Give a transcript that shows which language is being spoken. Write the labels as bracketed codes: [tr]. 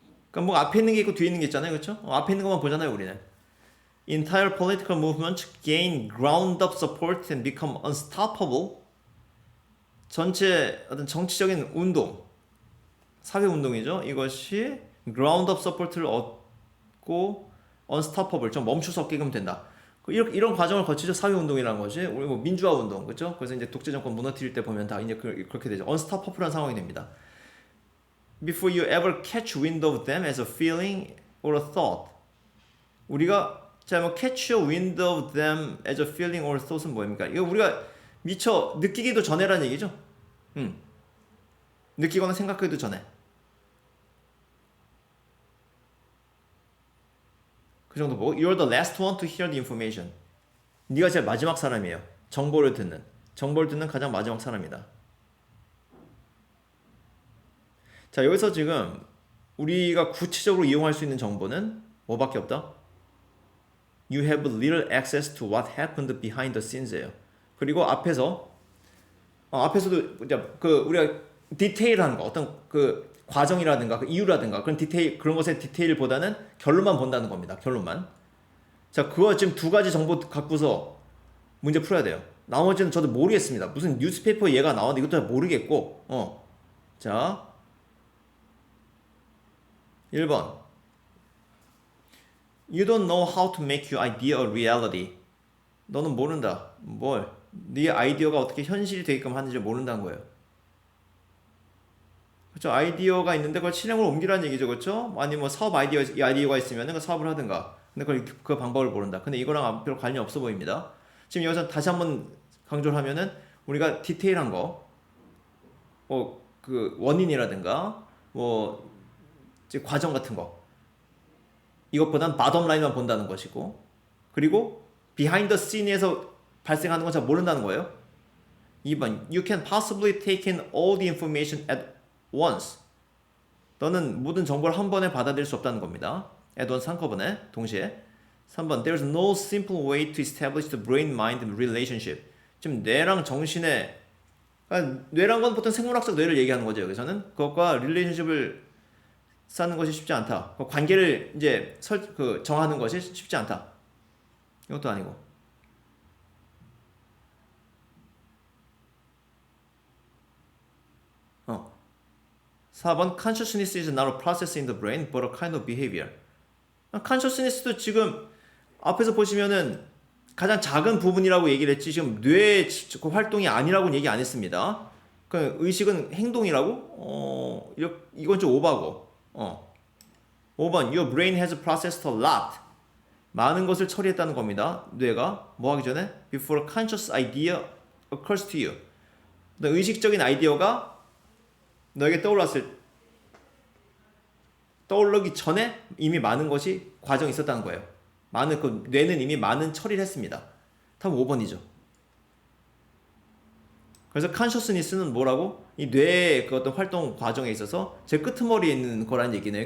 [ko] 그러니까 뭐 앞에 있는 게 있고 뒤에 있는 게 있잖아요, 그렇죠? 앞에 있는 것만 보잖아요, 우리는. [en] Entire political movements gain ground-up support and become unstoppable. [ko] 전체 어떤 정치적인 운동, 사회 운동이죠. 이것이 ground-up support를 얻고 unstoppable, 좀 멈출 수 없게끔 된다. 이런 과정을 거치죠. 사회 운동이라는 것이 우리 뭐 민주화 운동, 그렇죠? 그래서 이제 독재 정권 무너뜨릴 때 보면 다 이제 그렇게 되죠. unstoppable한 상황이 됩니다. [en] Before you ever catch wind of them as a feeling or a thought. [ko] 우리가 자, 뭐 [en] catch a wind of them as a feeling or thought은 [ko] 뭐입니까? 이거 우리가 미처 느끼기도 전에라는 얘기죠. 느끼거나 생각하기도 전에. 그 정도 보고 [en] You're the last one to hear the information. [ko] 네가 제일 마지막 사람이에요. 정보를 듣는 가장 마지막 사람이다. 자, 여기서 지금 우리가 구체적으로 이용할 수 있는 정보는 뭐밖에 없다? [en] You have little access to what happened behind the scenes예요. [ko] 그리고 앞에서도 그 우리가 디테일한 거, 어떤 그 과정이라든가 그 이유라든가 그런 것의 디테일보다는 결론만 본다는 겁니다. 결론만. 자, 그거 지금 두 가지 정보 갖고서 문제 풀어야 돼요. 나머지는 저도 모르겠습니다. 무슨 뉴스페이퍼 얘가 나왔는데 이것도 잘 모르겠고. [en] 자, 1번. You don't know how to make your idea a reality. [ko] 너는 모른다. 뭘? 네 아이디어가 어떻게 현실이 되게끔 하는지 모른다는 거예요. 그렇죠? 아이디어가 있는데 그걸 실행으로 옮기라는 얘기죠, 그렇죠? 아니 뭐 사업 아이디어가 있으면 그 사업을 하든가. 근데 그걸 그 방법을 모른다. 근데 이거랑 별로 관련 없어 보입니다. 지금 여기서 다시 한번 강조를 하면은 우리가 디테일한 거, 뭐 그 원인이라든가 뭐 이제 과정 같은 거 이것보단 바텀 라인만 본다는 것이고, 그리고 비하인드 씬에서 발생하는 건 잘 모른다는 거예요. [en] 2번 You can possibly take in all the information at once. [ko] 너는 모든 정보를 한 번에 받아들일 수 없다는 겁니다. at once 한꺼번에 동시에. [en] 3번 There's no simple way to establish the brain-mind relationship. [ko] 지금 뇌랑 정신의, 그러니까 뇌란 건 보통 생물학적 뇌를 얘기하는 거죠. 여기서는 그것과 릴레이션십을 쌓는 것이 쉽지 않다. 그 관계를 이제 정하는 것이 쉽지 않다. 이것도 아니고. [en] 4번 Consciousness is not a process in the brain, but a kind of behavior. [ko] Consciousness도 지금 앞에서 보시면은 가장 작은 부분이라고 얘기를 했지 지금 뇌의 활동이 아니라고는 얘기 안 했습니다. 그 의식은 행동이라고? 이건 좀 오바고. [en] 5번 Your brain has processed a lot. [ko] 많은 것을 처리했다는 겁니다. 뇌가 뭐 하기 전에 [en] before a conscious idea occurs to you. [ko] 의식적인 아이디어가 너에게 떠오르기 전에 이미 많은 것이 과정이 있었다는 거예요. 그 뇌는 이미 많은 처리를 했습니다. 답은 5번이죠. 그래서 consciousness는 뭐라고? 이 뇌의 그 어떤 활동 과정에 있어서 제일 끄트머리에 있는 거란 얘기네요.